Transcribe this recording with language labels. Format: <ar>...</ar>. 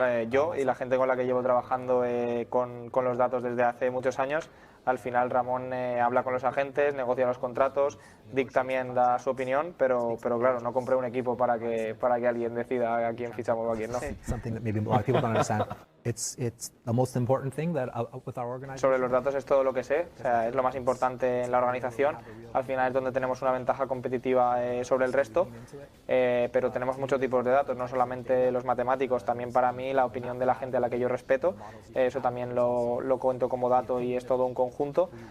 <es>Yo y la gente con la que llevo trabajando con los datos desde hace muchos años. Al final Ramón habla con los agentes, negocia los contratos, Dick también da su opinión, pero claro, no compré un equipo para que alguien decida a quién fichamos o a quién no.</es> <en>Something that maybe a lot of people don't understand. It's the most important thing that with our organization.</en> <es>Sobre los datos es todo lo que sé, o sea, es lo más importante en la organización. Al final es donde tenemos una ventaja competitiva sobre el resto, pero tenemos muchos tipos de datos, no solamente los matemáticos, también para mí la opinión de la gente a la que yo respeto, eso también lo cuento como dato y es todo un conjunto.</es>